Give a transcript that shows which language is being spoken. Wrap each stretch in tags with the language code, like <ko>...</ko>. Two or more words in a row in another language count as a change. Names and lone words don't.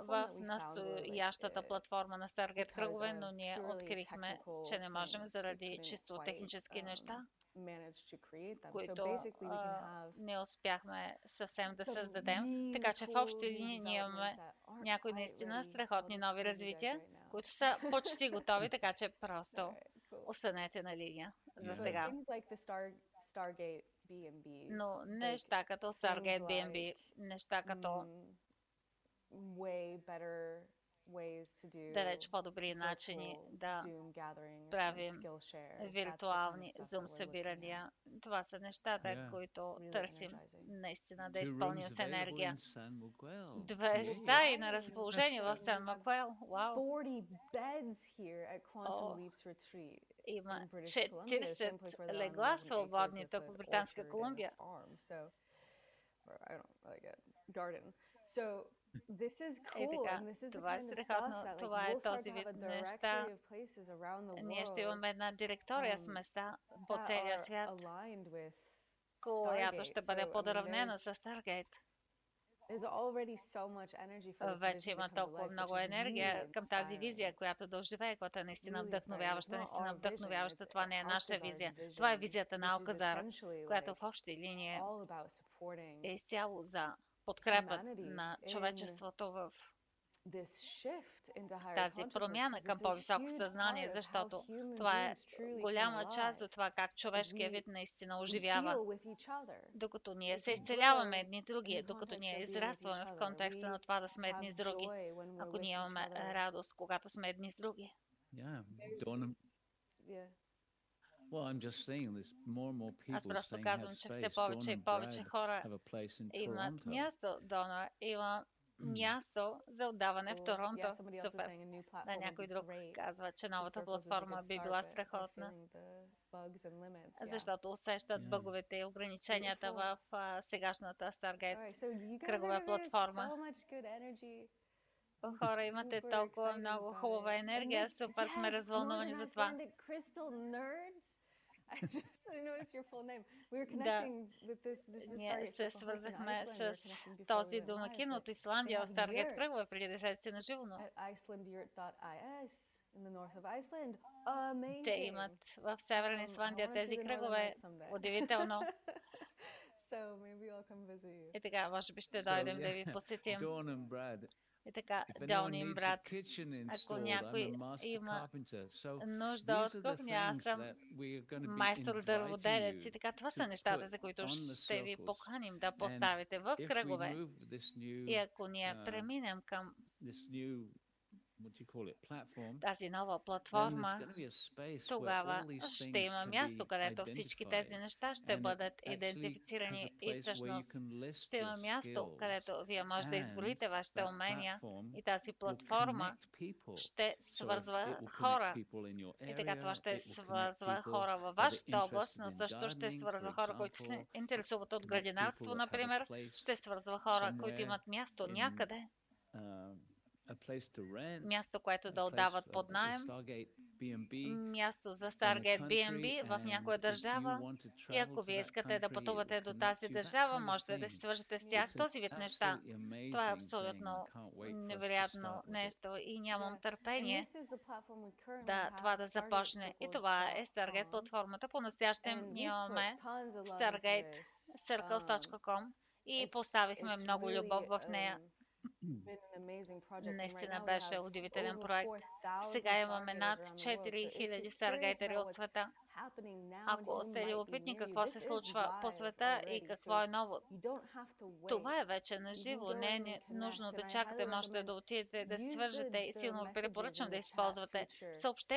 <bg>в</bg> <en>that we found were like</en> <bg>настоящата платформа на Stargate</bg> <en>because</en> <bg>кръгове,</bg> <en>of</en> <bg>но ние</bg> <en>purely</en> <bg>открихме,</bg> <en>technical</en> <bg>че не можем</bg> <en>things, we</en> <bg>заради</bg> <en>couldn't</en> <bg>чисто</bg> <en>quite</en> <bg>технически неща,</bg> <en>manage to create them. So</en> <bg>които</bg> <en>basically we can have</en> <bg>не успяхме съвсем да</bg> <en>some</en> <bg>създадем.</bg> <en>really</en> <bg>Така че в</bg> <en>cool</en> <bg>общи</bg> <en>new</en> <bg>линии ние имаме</bg> <en>developments that aren't</en> <bg>някои</bg> <en>quite</en> <bg>наистина</bg> <en>ready. So I'll</en> <bg>страхотни</bg> <en>just</en> <bg>нови</bg> <en>tease you guys</en> <bg>развития,</bg> <en>right now.</en> <bg>които са почти готови, така че просто</bg> <en>Alright, cool.</en> <bg>останете на линия за</bg> <en>But</en> <bg>сега.</bg> <en>things like the Stargate B&B,</en> <bg>Но</bg> <en>like</en> <bg>неща като</bg> <en>things</en> <bg>Stargate BNB,</bg> <en>like</en> <bg>неща като</bg> <en>way better ways to do</en> <bg>далеч по-добри начини</bg> <en>virtual</en> <bg>да</bg> <en>Zoom gatherings and</en> <bg>правим</bg> <en>skill shares. That's the kind of</en> <bg>виртуални</bg> <en>stuff</en> <bg>Zoom</bg> <en>that we're looking at.</en> <bg>събирания. Това са нещата,</bg> <en>Yeah.</en> <bg>които</bg> <en>Really</en> <bg>търсим</bg> <en>energizing.</en> <bg>наистина да</bg> <en>2</en> <bg>изпълним</bg> <en>rooms</en> <bg>с</bg> <en>available</en> <bg>енергия.</bg> <en>in San Miguel.</en> <bg>2</bg> <en>Yeah.</en> <bg>стаи на разположение в Сан Макуел. Вау!</bg> <en>40 beds here at Quantum</en> <bg>О,</bg> <en>Leaps Retreat</en> <bg>има</bg> <en>in British Columbia, the same</en> <bg>40</bg> <en>place where there are</en> <bg>легла</bg> <en>11</en> <bg>свободни</bg> <en>acres</en> <bg>тук</bg> <en>of</en> <bg>в</bg> <en>an</en> <bg>Британска</bg> <en>orchard and a</en> <bg>Колумбия.</bg> <en>farm. So, or I don't like a garden. So this is</en> <bg>Е</bg> <en>cool,</en> <bg>така,</bg> <en>and this is the</en> <bg>това е</bg> <en>kind of stuff</en> <bg>страхотно.</bg> <en>that like</en> <bg>Това е</bg> <en>we'll start</en> <bg>този</bg> <en>to have</en> <bg>вид</bg> <en>a</en> <bg>неща.</bg> <en>directory of places around the</en> <bg>Ние ще</bg> <en>world</en> <bg>имаме една директория с места по</bg> <en>that</en> <bg>целия</bg> <en>are</en> <bg>свят,</bg> <en>aligned with</en> <bg>която ще</bg> <en>Stargate.</en> <bg>бъде</bg> <en>So, I mean,</en> <bg>подравнена с Stargate.</bg> <en>there's already so much energy for this</en> <bg>Вече</bg> <en>vision to</en> <bg>има</bg> <en>come to</en> <bg>толкова</bg> <en>life,</en> <bg>много</bg> <en>which is</en> <bg>енергия</bg> <en>really</en> <bg>към тази визия,</bg> <en>inspiring.</en> <bg>която да оживее, която е наистина</bg> <en>Really inspiring. It's</en> <bg>вдъхновяваща,</bg> <en>not</en> <bg>наистина</bg> <en>our vision,</en> <bg>вдъхновяваща.</bg> <en>it's</en> <bg>Това не е наша</bg> <en>Alcazar's</en> <bg>визия. Това е</bg> <en>vision,</en> <bg>визията на</bg> <en>which is</en> <bg>Алказар,</bg> <en>essentially</en> <bg>която</bg> <en>like</en> <bg>в общи линии</bg> <en>all about supporting</en> <bg>е изцяло за подкрепа</bg> <en>humanity</en> <bg>на</bg> <en>in</en> <bg>човечеството в</bg> <en>this shift into higher</en> <bg>тази</bg> <en>consciousness,</en> <bg>промяна</bg> <en>because</en> <bg>към</bg> <en>it's a</en> <bg>по-високо</bg> <en>huge</en> <bg>съзнание,</bg> <en>part of how</en> <bg>защото</bg> <en>human</en> <bg>това е</bg> <en>beings truly come</en> <bg>голяма част</bg> <en>alive</en> <bg>за това как</bg> <en>as</en> <bg>човешкият</bg> <en>we</en> <bg>вид наистина</bg> <en>we</en> <bg>оживява,</bg> <en>heal with each other,</en> <bg>докато ние</bg> <en>as</en> <bg>се</bg> <en>we</en> <bg>изцеляваме</bg> <en>grow</en> <bg>едни</bg> <en>in</en> <bg>други,</bg> <en>the</en> <bg>докато</bg> <en>context</en> <bg>ние</bg> <en>of being with</en> <bg>израстваме</bg> <en>each</en> <bg>в</bg> <en>other.</en> <bg>контекста на</bg> <en>We</en> <bg>това да сме едни</bg> <en>have</en> <bg>с други,</bg> <en>joy when we're</en> <bg>ако</bg> <en>with</en> <bg>ние</bg> <en>each</en> <bg>имаме</bg> <en>other.</en> <bg>радост, когато сме едни с други.</bg> <en>Yeah. There's- Dawn, Yeah. well, I'm just saying there's more and more</en> <bg>Аз</bg> <en>people</en> <bg>просто</bg> <en>saying have</en> <bg>казвам, че все</bg> <en>space.</en> <bg>повече</bg> <en>Dawn</en> <bg>и</bg> <en>and</en> <bg>повече</bg> <en>Brad</en> <bg>хора</bg> <en>have a place in</en> <bg>имат</bg> <en>Toronto.</en> <bg>място, Дона. Има място за отдаване в</bg> <en>Cool. Yeah,</en> <bg>Торонто.</bg> <en>somebody else is</en> <bg>Супер.</bg> <en>saying a new</en> <bg>Да,</bg> <en>platform would</en> <bg>някой</bg> <en>be</en> <bg>друг</bg> <en>great.</en> <bg>казва, че</bg> <en>The</en> <bg>новата</bg> <en>circles is a</en> <bg>платформа</bg> <en>good</en> <bg>би</bg> <en>start,</en> <bg>била</bg> <en>but they're</en> <bg>страхотна,</bg> <en>feeling the bugs and limits. Yeah.</en> <bg>защото усещат</bg> <en>Yeah.</en> <bg>бъговете и ограниченията</bg> <en>Beautiful.</en> <bg>в сегашната Stargate</bg> <en>Alright, so you guys are</en> <bg>кръгова</bg> <en>giving us</en> <bg>платформа.</bg> <en>so much good energy.</en> <bg>Хора, имате</bg> <en>Super</en> <bg>толкова</bg> <en>excited</en> <bg>много</bg> <en>about</en> <bg>хубава</bg> <en>it. And</en> <bg>енергия,</bg> <en>look,</en> <bg>супер сме</bg> <en>yes,</en> <bg>развълнувани за</bg> <en>Northern</en> <bg>това.</bg> <en>Icelandic Crystal Nerds. I noticed your full name. We were</en> <bg>Да,</bg> <en>connecting with this</en> <bg>ние</bg> <en>Stargate</en> <bg>се</bg> <en>Circle host in</en> <bg>свързахме</bg> <en>Iceland. We</en> <bg>с</bg> <en>were connecting before we</en> <bg>този</bg> <en>went live,</en> <bg>домакин</bg> <en>but</en> <bg>от Исландия</bg> <en>they</en> <bg>в</bg> <en>have</en> <bg>Stargate кръгове</bg> <en>yurts</en> <bg>преди да излезете на живо, но</bg> <en>at icelandyurt.is in the north of Iceland.</en> <bg>те</bg> <en>Amazing.</en> <bg>имат в Северна</bg> <en>I</en> <bg>Исландия</bg> <en>want to see</en> <bg>тези</bg> <en>the Northern</en> <bg>кръгове.</bg> <en>Lights someday.</en> <bg>Удивително.</bg> <en>So maybe I'll come visit you.</en> <bg>И така, може би ще</bg> <en>So,</en> <bg>дойдем да ви</bg> <en>yeah,</en> <bg>посетим.</bg> <en>Dawn and Brad.</en> <bg>И така,</bg> <en>If anyone</en> <bg>Дони им</bg> <en>needs a</en> <bg>брат,</bg> <en>kitchen</en> <bg>ако</bg> <en>installed, I'm a</en> <bg>някой</bg> <en>master</en> <bg>има</bg> <en>carpenter. So</en> <bg>нужда</bg> <en>these</en> <bg>от</bg> <en>are the</en> <bg>кухня, аз</bg> <en>things</en> <bg>съм</bg> <en>that we are going to be</en> <bg>майстор</bg> <en>inviting</en> <bg>дърводелец. И</bg> <en>you</en> <bg>така, това</bg> <en>to</en> <bg>са нещата,</bg> <en>put</en> <bg>за които</bg> <en>on the</en> <bg>ще ви</bg> <en>circles.</en> <bg>поканим да</bg> <en>And</en> <bg>поставите в</bg> <en>if we</en> <bg>кръгове.</bg> <en>move this</en> <bg>И</bg> <en>new,</en> <bg>ако ние преминем към</bg> <en>what do you call it, platform,</en> <bg>тази нова</bg> <en>then there's</en> <bg>платформа,</bg> <en>going to be a space where</en> <bg>тогава</bg> <en>all these</en> <bg>ще</bg> <en>things</en> <bg>има</bg> <en>can</en> <bg>място,</bg> <en>be</en> <bg>където всички тези</bg> <en>identified.</en> <bg>неща ще</bg> <en>And it</en> <bg>бъдат</bg> <en>actually has</en> <bg>идентифицирани</bg> <en>a</en> <bg>и</bg> <en>place where you</en> <bg>всъщност</bg> <en>can list</en> <bg>ще има</bg> <en>your</en> <bg>място,</bg> <en>skills.</en> <bg>където вие може да</bg> <en>And</en> <bg>изброите вашите</bg> <en>that</en> <bg>умения</bg> <en>platform</en> <bg>и тази</bg> <en>will</en> <bg>платформа</bg> <en>connect people.</en> <bg>ще</bg> <en>So it</en> <bg>свързва</bg> <en>will connect</en> <bg>хора.</bg> <en>people in your</en> <bg>И така това</bg> <en>area,</en> <bg>ще</bg> <en>it will connect</en> <bg>свързва</bg> <en>people</en> <bg>хора във</bg> <en>that are</en> <bg>вашата област,</bg> <en>interested</en> <bg>но</bg> <en>in</en> <bg>също ще</bg> <en>gardening,</en> <bg>свързва</bg> <en>for</en> <bg>хора, които се</bg> <en>example,</en> <bg>интересуват от</bg> <en>connect people</en> <bg>градинарство,</bg> <en>that have a</en> <bg>например.</bg> <en>place</en> <bg>Ще свързва хора, които</bg> <en>somewhere</en> <bg>имат място</bg> <en>in</en> <bg>някъде,</bg> <en>a place to rent,</en> <bg>място, което</bg> <en>a</en> <bg>да</bg> <en>place</en> <bg>отдават</bg> <en>for</en> <bg>под</bg> <en>the</en> <bg>наем,</bg> <en>Stargate B&B</en> <bg>място за</bg> <en>in a</en> <bg>Stargate</bg> <en>country,</en> <bg>B&B в</bg> <en>and</en> <bg>някоя</bg> <en>if you</en> <bg>държава.</bg> <en>want to</en> <bg>И</bg> <en>travel</en> <bg>ако</bg> <en>to</en> <bg>вие</bg> <en>that</en> <bg>искате да</bg> <en>country, it</en> <bg>пътувате</bg> <en>will</en> <bg>до</bg> <en>connect</en> <bg>тази</bg> <en>you, that</en> <bg>държава,</bg> <en>kind of</en> <bg>можете да се</bg> <en>thing.</en> <bg>свържете с тях.</bg> <en>It's an</en> <bg>Този вид неща.</bg> <en>absolutely</en> <bg>Това е</bg> <en>amazing thing. I</en> <bg>абсолютно</bg> <en>can't wait for us to</en> <bg>невероятно</bg> <en>start with it.</en> <bg>нещо и нямам</bg> <en>Yeah. And</en> <bg>търпение</bg> <en>this is the platform we currently</en> <bg>да това да започне. И това е Stargate платформата. По-настоящем</bg> <en>And</en> <bg>ние</bg> <en>we've put</en> <bg>имаме</bg> <en>tons of love into</en> <bg>Stargate</bg> <en>this.</en> <bg>Circles.com и</bg> <en>It's</en> <bg>поставихме много любов в нея.</bg> <en>been an amazing project. And right</en> <bg>Наистина</bg> <en>now we</en> <bg>беше</bg> <en>have</en> <bg>удивителен</bg> <en>over</en> <bg>проект.</bg> <en>4,000</en> <bg>Сега имаме</bg> <en>Stargaters</en> <bg>над</bg> <en>around the world. So if</en> <bg>4000</bg> <en>you're curious</en> <bg>Старгейтери</bg> <en>about</en> <bg>от</bg> <en>what's</en> <bg>света.</bg> <en>happening now and</en> <bg>Ако</bg> <en>who</en> <bg>сте</bg> <en>might be</en> <bg>любопитни</bg> <en>near you,</en> <bg>какво</bg> <en>this</en> <bg>се</bg> <en>is</en> <bg>случва по</bg> <en>live</en> <bg>света и</bg> <en>already.</en> <bg>какво</bg> <en>So</en> <bg>е ново,</bg> <en>you don't have to wait.</en> <bg>това е вече на</bg> <en>You can</en> <bg>живо.</bg> <en>go</en> <bg>Не</bg> <en>in</en> <bg>е</bg> <en>and</en> <bg>нужно</bg> <en>connect.</en> <bg>да</bg> <en>And I</en> <bg>чакате,</bg> <en>highly</en> <bg>можете да</bg> <en>recommend</en> <bg>отидете да се</bg> <en>use</en> <bg>свържете и</bg> <en>the</en> <bg>силно ви</bg> <en>messages</en> <bg>препоръчвам</bg> <en>in</en> <bg>да</bg> <en>the chat</en>